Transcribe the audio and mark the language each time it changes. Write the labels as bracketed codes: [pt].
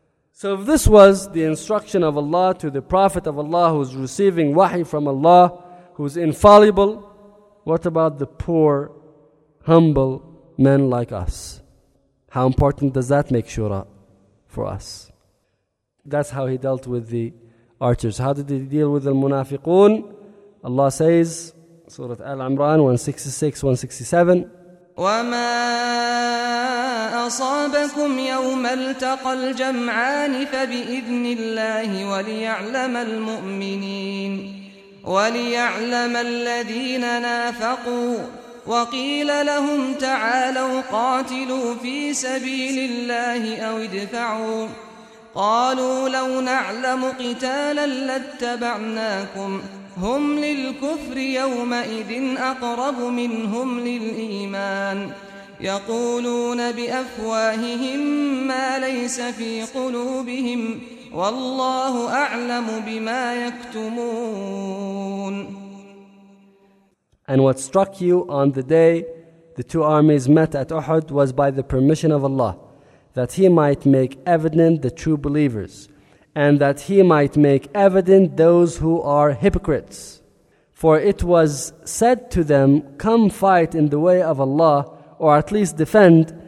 [en] So if this was the instruction of Allah to the Prophet of Allah who is receiving wahi from Allah, who is infallible, what about the poor, humble men like us? How important does that make shura for us? That's how he dealt with the archers. How did he deal with the munafiqun? Allah says, Surah Al-Imran 166-167, [ar] وَمَا أَصَابَكُمْ يَوْمَ الْتَقَى الْجَمْعَانِ فَبِإِذْنِ اللَّهِ وَلِيَعْلَمَ الْمُؤْمِنِينَ وَلِيَعْلَمَ الَّذِينَ نَافَقُوا وَقِيلَ لَهُمْ تَعَالَوْا قَاتِلُوا فِي سَبِيلِ اللَّهِ أَوْ ادْفَعُوا قالوا لو نعلم قتالا لاتبعناكم هم للكفر يومئذ أقرب منهم للإيمان يقولون بأفواههم ما ليس في قلوبهم والله أعلم بما يكتمون. [en] And what struck you on the day the two armies met at Uhud was by the permission of Allah, that He might make evident the true believers, and that He might make evident those who are hypocrites. For it was said to them, come fight in the way of Allah, or at least defend.